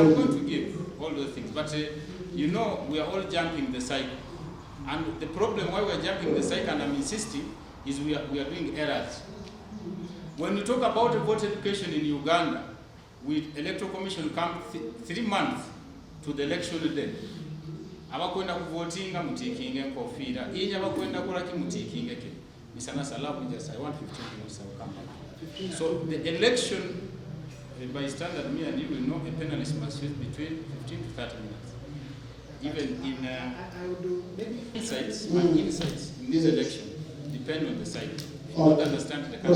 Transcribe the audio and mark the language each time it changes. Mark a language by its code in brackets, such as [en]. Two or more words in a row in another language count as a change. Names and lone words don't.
[en] I'm going to give all those things, but you know, we are all jumping the cycle. And the problem why we are jumping the cycle, and I'm insisting, is we are doing errors. When we talk about voter education in Uganda, with Electoral Commission come 3 months to the election day. [nyo] Abakwenda kuvotinga mutikinge nkofira. Inye abakwenda kulaki mutikinge ke. Misana salamu [en] just I want 15 minutes I'll come back. So the election, by standard me and you will know a panelist must use between 15 to 30 minutes. Even in I will do maybe insights, my insights in this election depend on the site. If you don't understand the country,